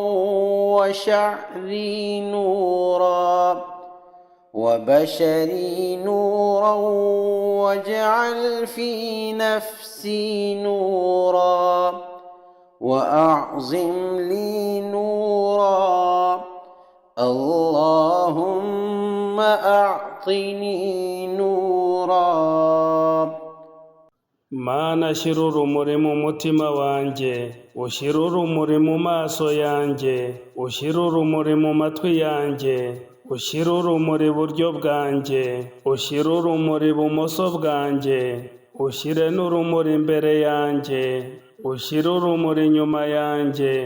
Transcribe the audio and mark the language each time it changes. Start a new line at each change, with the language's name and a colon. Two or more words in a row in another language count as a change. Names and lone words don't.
Arabic: وشعري نورا وبشري نورا واجعل في نفسي نورا وأعظم لي نورا اللهم أعطني نورا.
Kinyarwanda: Mana shira urumuri mu mutima wanjye, ushira urumuri mu maso yanjye, ushira urumuri mu matwi yanjye, ushira urumuri iburyo bwanjye, ushira urumuri ibumoso bwanjye, ushire n'urumuri imbere yanjye, ushire urumuri inyuma yanjye.